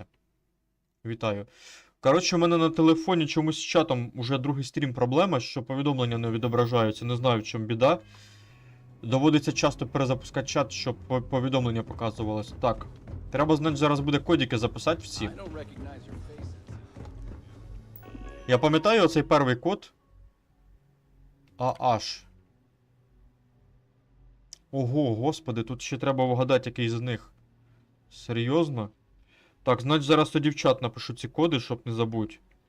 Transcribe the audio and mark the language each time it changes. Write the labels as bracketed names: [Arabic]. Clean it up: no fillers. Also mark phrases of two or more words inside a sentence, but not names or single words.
[Ukrainian] Вітаю. Коротше, у мене на телефоні чомусь з чатом уже другий стрім проблема, що повідомлення не відображаються, не знаю, в чому біда. Доводиться часто перезапускати чат, щоб повідомлення показувалось. Так, треба, значить, зараз буде кодики записати всі. [English] I don't recognize your faces. [Ukrainian] Я пам'ятаю оцей перший код. AH. Ого, господи, тут ще треба вгадати, який з них. Серйозно? Так, значить, зараз тоді в чат напишу ці коди, щоб не забудь.